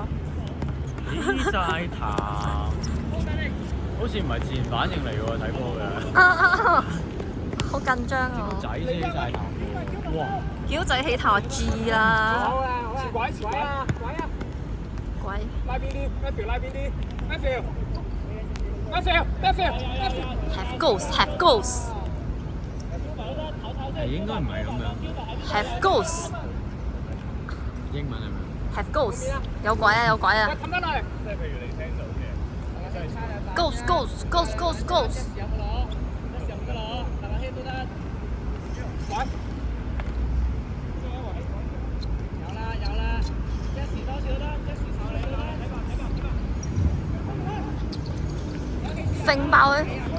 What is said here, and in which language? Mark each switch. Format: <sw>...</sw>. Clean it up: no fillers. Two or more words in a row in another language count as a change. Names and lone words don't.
<yue>起晒痰，好似唔係自然反應嚟喎，睇波嘅。好緊張啊！仔先起晒痰喎，哇！曉仔起痰我知啦。拐啊！鬼！拉邊啲 ，Matthew 拉邊啲 ，Matthew。</yue> <en>Have goals，have goals。</en> <yue>係應該唔係咁樣。</yue> <en>Have goals。</en> <yue>英文係咪</yue> <en>Have goals。</en> <yue>有鬼啊！有鬼啊！氹得嚟，即係譬如你聽到嘅。</yue> <en>Goals goals goals goals goals。</en> <yue>揈爆佢！</yue>